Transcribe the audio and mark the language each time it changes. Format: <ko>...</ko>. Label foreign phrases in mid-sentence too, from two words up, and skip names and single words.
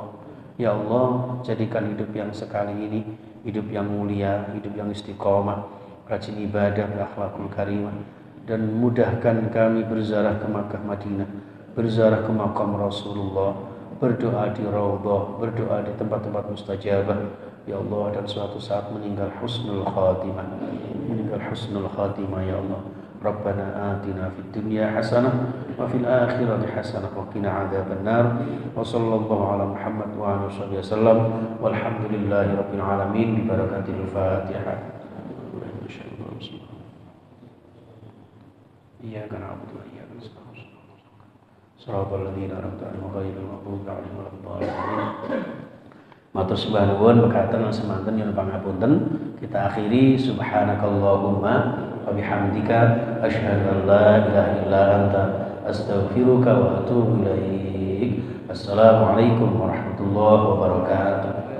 <id>Ya Allah, jadikan hidup yang sekali ini hidup yang mulia, hidup yang istiqomah, rajin ibadah, berakhlakul karimah, dan mudahkan kami berziarah ke Makkah Madinah, berziarah ke makam Rasulullah, berdoa di Raudhah, berdoa di tempat-tempat mustajabah ya Allah, dan suatu saat meninggal</id> <ar>حسن الخاتمة,</ar> <id>ya Allah.</id> <ar>ربنا آتنا في الدنيا حسنة وفي الآخرة حسنة وقنا عذاب النار. وصلى الله على محمد وعلى آله وسلم. والحمد لله رب العالمين ببركة الفاتحة. إياك نعبد وإياك نستعين. صراط الذين أنعمت عليهم غير المغضوب عليهم ولا الضالين.</ar> <jv>Matur sembah nuwun mekaten lan semanten nyuwun pangapunten.</jv> <id>Kita akhiri</id> <ar>سبحانك اللهم وبحمدك أشهد أن لا إله إلا أنت أستغفرك وأتوب إليك. السلام عليكم ورحمة الله وبركاته.</ar>